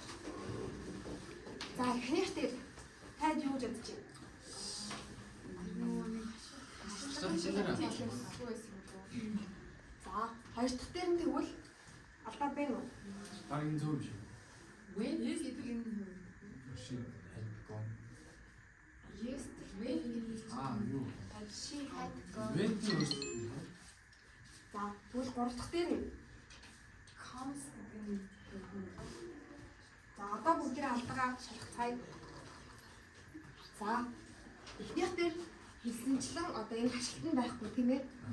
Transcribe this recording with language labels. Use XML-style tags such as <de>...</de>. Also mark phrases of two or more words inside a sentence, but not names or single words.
<mn>За эхнийх дээр танд юу гэж бодож байна? За хоёр дахь дээр нь тэгвэл алдаа байна уу? Баг энэ зөв биш. When гэдэг энэ</mn> <en>She had gone. yesterday</en> <mn>Юу?</mn> <en>she had gone</en> <mn>When юу? За тэгвэл гурав дахь дээр нь. comes гэдэг За одоо бүгдээрээ алдаагаа шалгацгаая. За эхнийх дээр хэлсэнчлэн одоо энэ хашлт нь байхгүй тийм ээ.</mn>